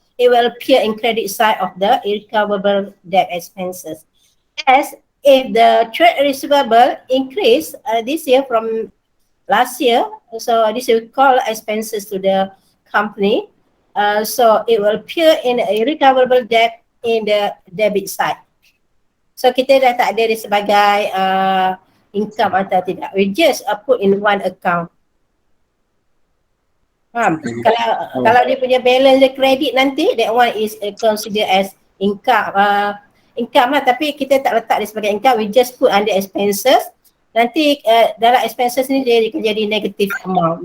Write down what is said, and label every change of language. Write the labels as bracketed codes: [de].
[en] it will appear in credit side of the irrecoverable debt expenses. As if the trade receivable increase this year from last year, so this will call expenses to the company. So it will appear in a recoverable debt in the debit side. [ms] So kita dah tak ada dia sebagai income atau tidak. [en] We just put in one account. [ms] Faham? Kalau dia punya balance dia kredit nanti, [en] that one is considered as income. [ms] Income lah, tapi kita tak letak dia sebagai income, [en] we just put under expenses. [ms] Nanti dalam expenses ni dia akan jadi negative amount.